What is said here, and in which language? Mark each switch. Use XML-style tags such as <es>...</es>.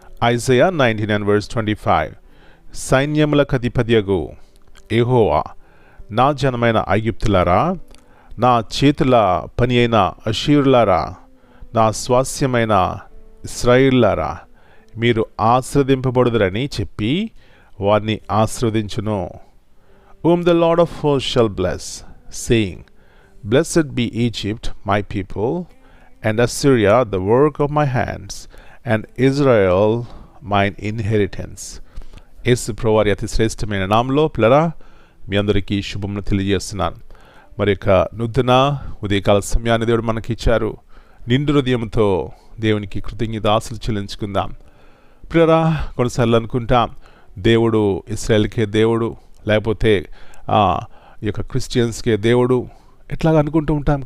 <te>Isaiah 19:25. సైన్యములకు అధిపతియగు యెహోవా, నా జనమైన ఐగుప్తులారా, నా చేతుల పని అయిన అషూరులారా, నా స్వాస్యమైన ఇశ్రాయేలులారా, మీరు ఆశీర్వదింపబడుదురని చెప్పి వారిని ఆశీర్వదించును.</te> <en>Whom the Lord of hosts shall bless, saying, Blessed be Egypt, my people, and Assyria, the work of my hands, and Israel, mine inheritance.</en> <te>యేసు ప్రభువారి అతి శ్రేష్టమైన నామములో పిల్లరా మీ అందరికీ శుభములు తెలియజేస్తున్నాను. మరి యొక్క నూతన ఉదయకాల సమయాన్ని దేవుడు మనకి ఇచ్చారు. నిండు హృదయంతో దేవునికి కృతజ్ఞతాస్తుతులు చెల్లించుకుందాం. పిల్లరా, కొన్నిసార్లు అనుకుంటాం దేవుడు ఇశ్రాయేలుకే దేవుడు, లేకపోతే ఈ యొక్క క్రిస్టియన్స్కే దేవుడు, ఎట్లాగా అనుకుంటూ ఉంటాం.</te>